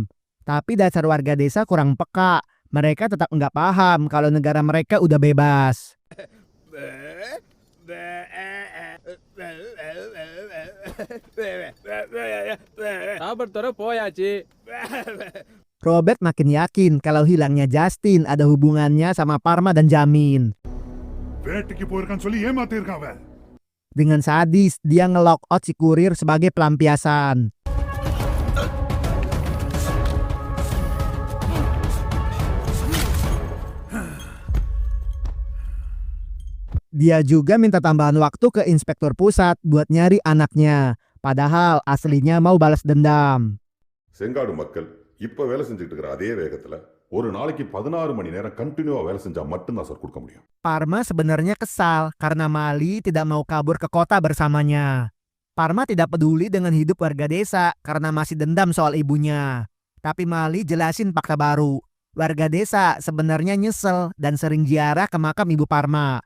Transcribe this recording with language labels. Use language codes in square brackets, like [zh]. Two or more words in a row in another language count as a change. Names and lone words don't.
[id] Tapi dasar warga desa kurang peka. Mereka tetap nggak paham kalau negara mereka udah bebas. Robert makin yakin kalau hilangnya Justin ada hubungannya sama Parma dan Jamin. [ta] வேட்டைக்கு போயிருக்கான்னு சொல்லி ஏமாத்திருக்கான் அவன். [id] Dengan sadis, dia nge- [en] lock out [id] si kurir sebagai pelampiasan. Dia juga minta tambahan waktu ke inspektur pusat buat nyari anaknya. Padahal aslinya mau balas dendam. [ta] செங்காடு மக்கள் இப்ப வேலை செஞ்சுட்டு இருக்கிற அதே வேகத்துல ஒரு நாளைக்கு 16 மணி நேரம் கண்டினியூவா வேலை செஞ்சா மட்டும்தான் சார் கொடுக்க முடியும். [id] Parma sebenarnya kesal karena Mali tidak mau kabur ke kota bersamanya. Parma tidak peduli dengan hidup warga desa karena masih dendam soal ibunya. Tapi Mali jelasin fakta baru. Warga desa sebenarnya nyesel dan sering ziarah ke makam ibu Parma.